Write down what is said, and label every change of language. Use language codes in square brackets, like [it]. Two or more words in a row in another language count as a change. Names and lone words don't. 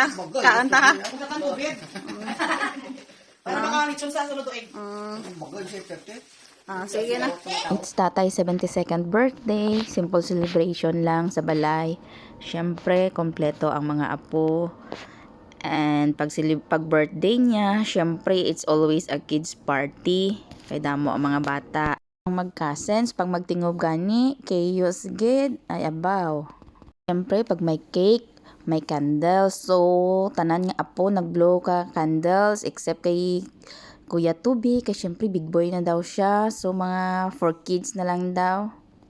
[hil] Kaanta ka. Sige na. [en] It's Tatay 72nd birthday. Simple celebration [hil] lang sa balay. Siyempre, kompleto ang mga apo. And pag birthday niya, siyempre, [en] it's always a kids party. [hil] Kaya damo ang mga bata. Ang mag-cousins, pag magtingob gani, chaos gid, ay abaw. Siyempre, pag may cake, may candles. So, tanan nga apo, nag-blow ka candles, except kay Kuya Tubi, kasi syempre [en] big boy [hil] na daw siya. So, mga [en] for kids [hil] na lang daw.